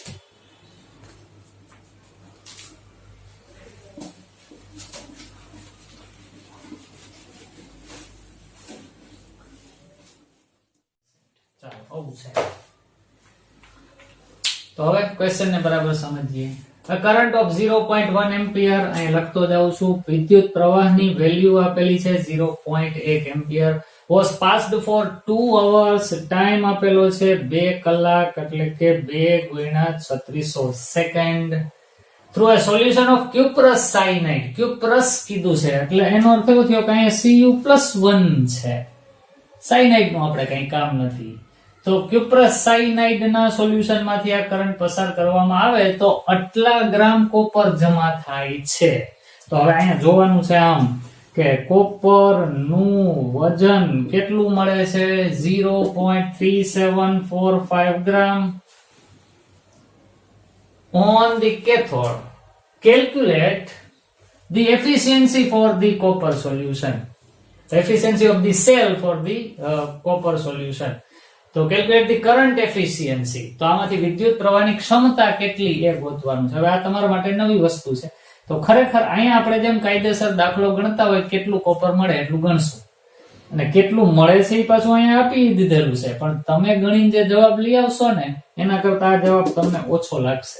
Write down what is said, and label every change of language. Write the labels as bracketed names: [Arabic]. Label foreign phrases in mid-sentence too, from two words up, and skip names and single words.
[Gujarati] તો હવે ક્વેશ્ચન ને બરાબર સમજીએ. [English] A current of [Gujarati] 0.1 એમ્પિયર અહીં લખતો જાઉં છું. વિદ્યુત પ્રવાહની વેલ્યુ આપેલી છે 0.1 એમ્પિયર. [English] was passed for 2 hours. [Gujarati] ટાઈમ આપેલો છે 2 કલાક એટલે કે 2 ગુણ્યા 3600 સેકન્ડ. [English] through a solution of cuprous cyanide. [Gujarati] cuprous કીધું છે એટલે એનો અર્થ એવો થયો કે અહીંયા Cu+1 છે. સાયનાઇડ નું આપણે કઈ કામ નથી. તો ક્યુપ્રસ સાયનાઇડ ના સોલ્યુશન માંથી આ કરંટ પસાર કરવામાં આવે તો આટલા ગ્રામ કોપર જમા થાય છે. તો હવે અહીંયા જોવાનું છે આમ કે કોપર નું વજન કેટલું મળે છે? [English] 0.3745 ગ્રામ on the cathode. Calculate the efficiency for the copper solution. Efficiency of the cell for the copper solution. તો calculate the current efficiency. [Gujarati] તો આમાંથી વિદ્યુત પ્રવાહની ક્ષમતા કેટલી એ ગોતવાનું છે. હવે આ તમારા માટે નવી વસ્તુ છે. તો ખરેખર અહીંયા આપણે જેમ કાયદેસર દાખલો ગણતા હોય કેટલું કોપર મળે એટલું ગણશું, અને કેટલું મળે છે એ પાછું અહીંયા આપી દીધેલું છે, પણ તમે ગણીને જે જવાબ લઈ આવશો ને એના કરતા આ જવાબ તમને ઓછો લાગશે.